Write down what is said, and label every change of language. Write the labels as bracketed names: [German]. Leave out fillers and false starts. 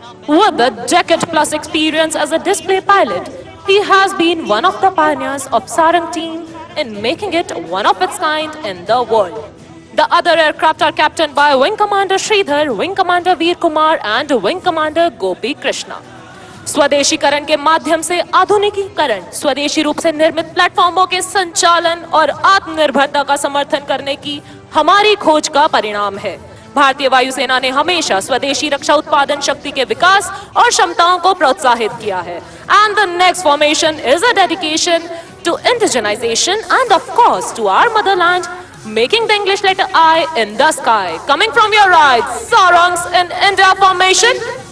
[English] With a decade-plus experience as a display pilot, he has been one of the pioneers of Sarang team in making it one of its kind in the world. The other aircraft are captained by Wing Commander Sridhar, Wing Commander Veer Kumar and Wing Commander Gopi Krishna. [Hindi] स्वदेशीकरण के माध्यम से आधुनिकीकरण, स्वदेशी रूप से निर्मित प्लेटफॉर्मों के संचालन और आत्मनिर्भरता का समर्थन करने की हमारी खोज का परिणाम है। भारतीय वायुसेना ने हमेशा स्वदेशी रक्षा उत्पादन शक्ति के विकास और क्षमताओं को प्रोत्साहित किया है। [English] And the next formation is a dedication to indigenization and of course to our motherland, making the English letter I in the sky. Coming from your right, Sarangs in India formation.